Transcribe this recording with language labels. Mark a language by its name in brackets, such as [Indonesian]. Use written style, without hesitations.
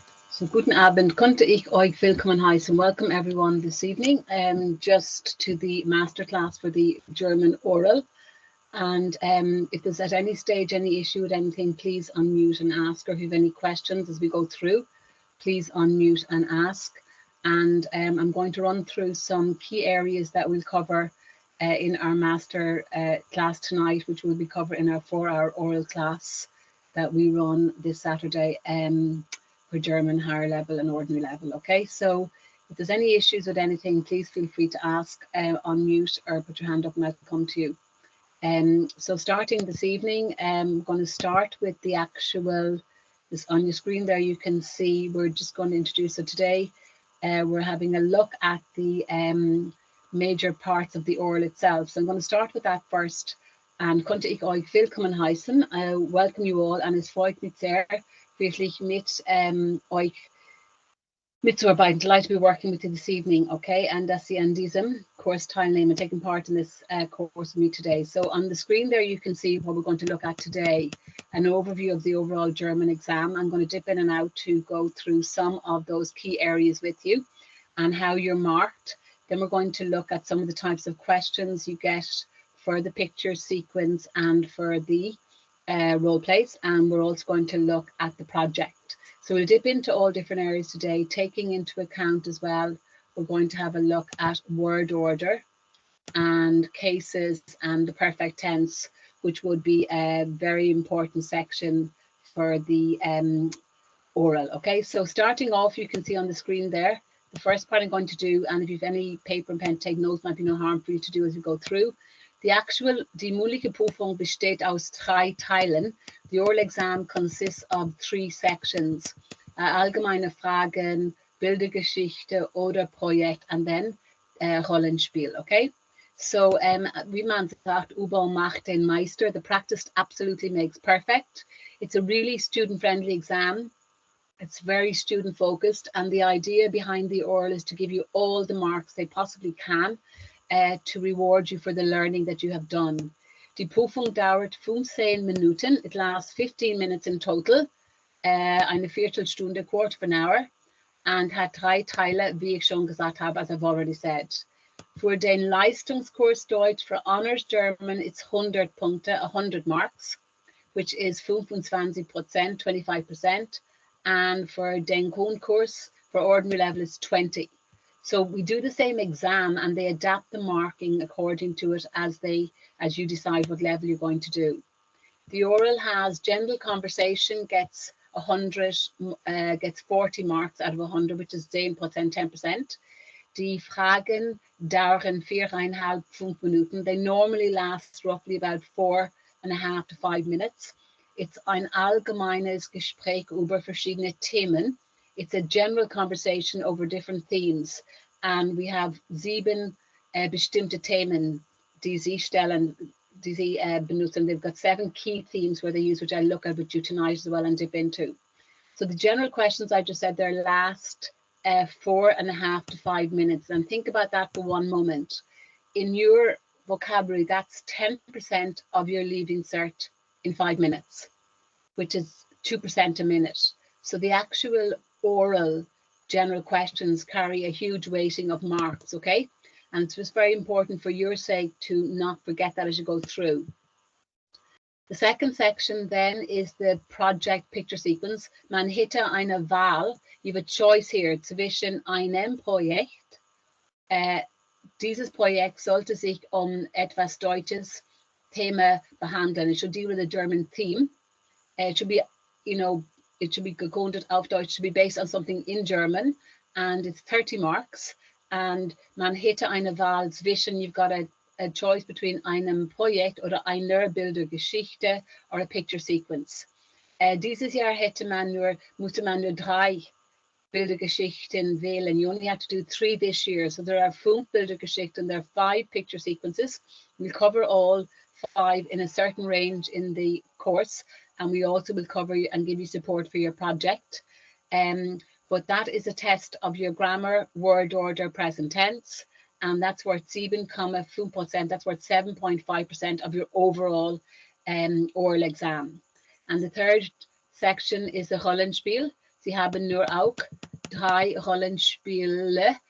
[German] So, guten Abend, konnte ich euch willkommen heißen. [English] Welcome everyone this evening, just to the masterclass for the German oral. And if there's at any stage any issue with anything, please unmute and ask, or if you have any questions as we go through, please unmute and ask. And I'm going to run through some key areas that we'll cover in our master class tonight, which will be covered in our 4-hour oral class that we run this Saturday for German higher level and ordinary level. Okay, so if there's any issues with anything, please feel free to ask, unmute, or put your hand up and I'll come to you. So starting this evening, I'm going to start with the actual, this on your screen there, you can see we're just going to introduce it today. We're having a look at the major parts of the oral itself. So I'm going to start with that first. [German] And konnte ich euch willkommen heißen. [English] I welcome you all [German] and es freut mich sehr, wirklich mit euch mitzuarbeiten. [English] Delighted to be working with you this evening, okay? And [German] dass Sie an diesem course teilnehmen [English] and taking part in this course with me today. So on the screen there, you can see what we're going to look at today. An overview of the overall German exam. I'm going to dip in and out to go through some of those key areas with you and how you're marked. Then we're going to look at some of the types of questions you get for the picture sequence and for the role plays. And we're also going to look at the project. So we'll dip into all different areas today, taking into account as well, we're going to have a look at word order and cases and the perfect tense, which would be a very important section for the oral. Okay, so starting off, you can see on the screen there, the first part I'm going to do, and if you have any paper and pen, take notes, might be no harm for you to do as you go through. [German] Die mündliche Prüfung besteht aus 3 Teilen. [English] The oral exam consists of 3 sections. [German] Allgemeine Fragen, Bildergeschichte oder Projekt, [English] and then [German] Rollenspiel, okay? So, wie man sagt, Übung macht den Meister. [English] The practice absolutely makes perfect. It's a really student-friendly exam. It's very student-focused, and the idea behind the oral is to give you all the marks they possibly can to reward you for the learning that you have done. [German] Die Prüfung dauert 15 Minuten. [English] It lasts 15 minutes in total. [German] Eine Viertelstunde, [English] quarter of an hour. [German] And hat 3 Teile, wie ich schon gesagt habe, [English] as I've already said. For den Leistungskurs Deutsch, for Honors German, it's 100 Punkte, 100 marks, which is 25%, 25%. And for den Grundkurs, for ordinary level, it's 20. So we do the same exam and they adapt the marking according to it as you decide what level you're going to do. The oral has general conversation, gets 100, gets 40 marks out of 100, which is 10%, 10%. [German] Die Fragen dauern 4,5, 5 Minuten. [English] They normally last roughly about 4.5 to 5 minutes. [German] It's ein allgemeines Gespräch über verschiedene Themen. [English] It's a general conversation over different themes. And we have 7 [German] bestimmte Themen, die sie stellen, die sie benutzen. [English] They've got 7 key themes where they use, which I look at with you tonight as well and dip into. So the general questions I just said there last 4.5 to 5 minutes. And think about that for one moment. In your vocabulary, that's 10% of your leaving cert in 5 minutes, which is 2% a minute. So the actual oral general questions carry a huge weighting of marks, okay? And it's just very important for your sake to not forget that as you go through. The second section then is the project picture sequence. [German] Man hätte eine Wahl, [English] you have a choice here [German] zwischen einem Projekt. Dieses Projekt sollte sich etwas Deutsches Thema behandeln. [English] It should deal with a German theme. It should be, it should be [German] gegründet auf Deutsch, [English] should be based on something in German, and it's 30 marks. And [German] man hätte eine Wahl zwischen, [English] you've got a a choice between [German] einem Projekt oder einer Bildergeschichte [English] or a picture sequence. [German] Dieses Jahr musste man nur 3 Bildergeschichten wählen. [English] You only had to do 3 this year. So there are 5 Bildergeschichten, there are 5 picture sequences. We'll cover all 5 in a certain range in the course, and we also will cover you and give you support for your project. But that is a test of your grammar, word order, present tense, and that's worth 7,5%. That's worth 7.5% of your overall oral exam. And the third section is the Rollenspiel. [German] Sie haben nur auch 3 Rollenspiele.